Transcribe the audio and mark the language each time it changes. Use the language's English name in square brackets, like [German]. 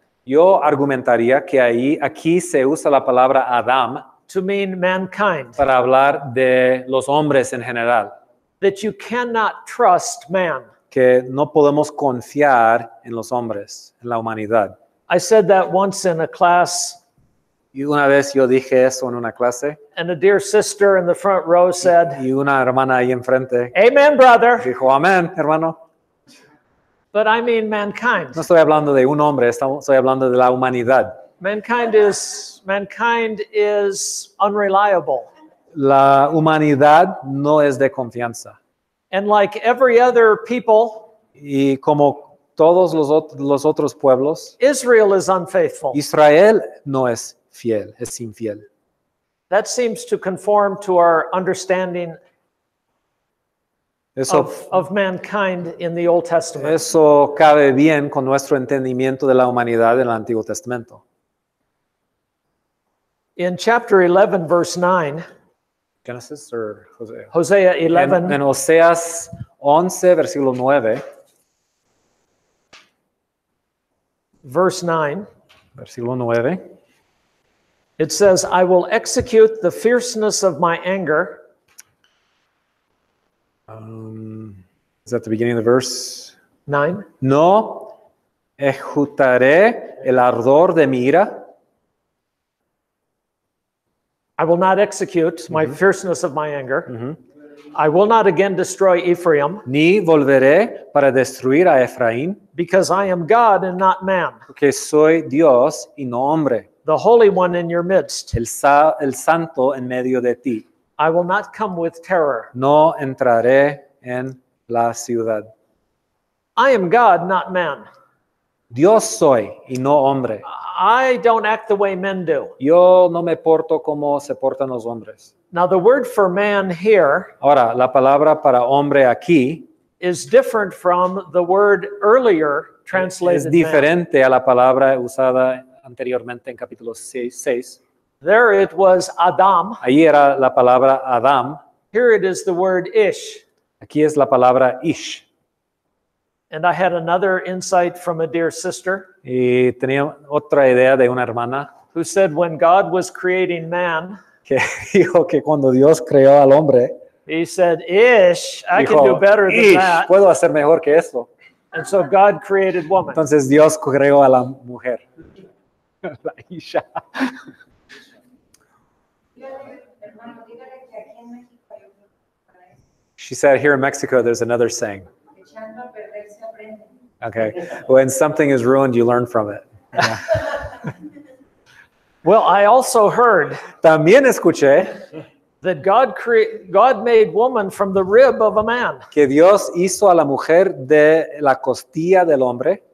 [Spanish] Yo argumentaría que aquí se usa la palabra Adam [English] to mean mankind, [Spanish] para hablar de los hombres en general, [English] that you cannot trust man. [Spanish] que no podemos confiar en los hombres, en la humanidad. [English] I said that once in a class, [Spanish] Y una vez yo dije eso en una clase [English] and a dear sister in the front row said, [Spanish] y una hermana ahí enfrente [English] "Amen, brother." [Spanish] dijo, amén, hermano. [English] But I mean mankind. [Spanish] No estoy hablando de un hombre, estoy hablando de la humanidad. [English] Mankind is unreliable. [Spanish] La humanidad no es de confianza. [English] And like every other people, [Spanish] Y como todos los otros pueblos, [English] Israel is unfaithful. [Spanish] Israel no es fiel, es infiel. [English] That seems to conform to our understanding [Spanish] Eso, [English] of mankind in the Old Testament. [Spanish] eso cabe bien con nuestro entendimiento de la humanidad en el Antiguo Testamento. [English] In chapter 11, verse 9, Genesis or Hosea? Hosea 11, [Spanish] En Oseas 11, versículo 9, [English] verse 9, [Spanish] versículo 9, [English] it says, "I will execute the fierceness of my anger is that the beginning of the verse? 9. [Spanish] No ejecutaré el ardor de mi ira, [English] I will not execute my fierceness of my anger. I will not again destroy Ephraim, [Spanish] ni volveré para destruir a Efraín, [English] because I am God and not man, [Spanish] porque soy Dios y no hombre, [English] the Holy One in your midst. [Spanish] el santo en medio de ti. [English] I will not come with terror. [Spanish] No entraré en la ciudad. [English] I am God, not man. [Spanish] Dios soy y no hombre. [English] I don't act the way men do. [Spanish] Yo no me porto como se portan los hombres. [English] Now, the word for man here [Spanish] Ahora, la palabra para hombre aquí [English] is different from the word earlier [Spanish] es [English] translated man. [Spanish] diferente a la palabra usada anteriormente en capítulo 6. [English] There it was Adam. [Spanish] Ahí era la palabra Adam. [English] Here it is the word Ish. [Spanish] Aquí es la palabra Ish. [English] And I had another insight from a dear sister [Spanish] Y tenía otra idea de una hermana [English] who said when God was creating man, [Spanish] que dijo que cuando Dios creó al hombre, [English] he said, Ish, I can [Spanish] dijo, [English] do better than [Spanish] "Ish, [English] that. [Spanish] puedo hacer mejor que eso." [English] And so God created woman. [Spanish] Entonces Dios creó a la mujer. La Isha. Hermano, dígale que aquí en México hay otro para eso. [English] She said here in Mexico there's another saying. [Spanish] Echando a perder se aprende [English] Okay. When something is ruined, you learn from it. Yeah. Well, I also heard [Spanish] También escuché [English] that God made woman from the rib of a man. [Spanish] que Dios hizo a la mujer de la costilla del hombre.